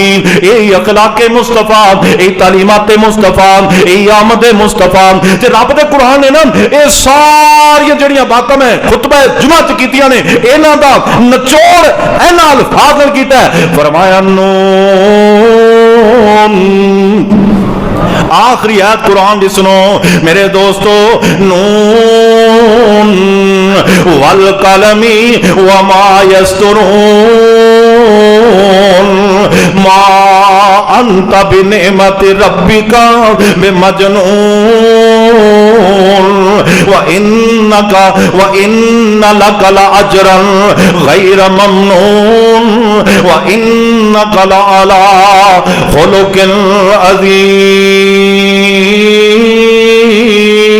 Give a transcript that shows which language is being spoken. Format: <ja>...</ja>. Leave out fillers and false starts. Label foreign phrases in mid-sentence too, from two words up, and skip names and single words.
<pa>اے اخلاقِ مصطفیٰ، اے تعلیماتِ مصطفیٰ، اے آمدِ مصطفیٰ تے رب دے قرآن نے نا یہ ساریاں جڑیاں باتاں میں خطبہ جمعہ چ کیتیاں نے انہاں دا نچوڑ انہاں الفاظ نال کیتا ہے. فرمایا نون، آخری آیت قرآن دی سنو میرے دوستو,</pa> <ar>ن والقلم وما يسطرون ما أنت بنعمة ربك بمجنون وإن لك لأجرا غير ممنون وإنك لعلى خلق عظيم.</ar>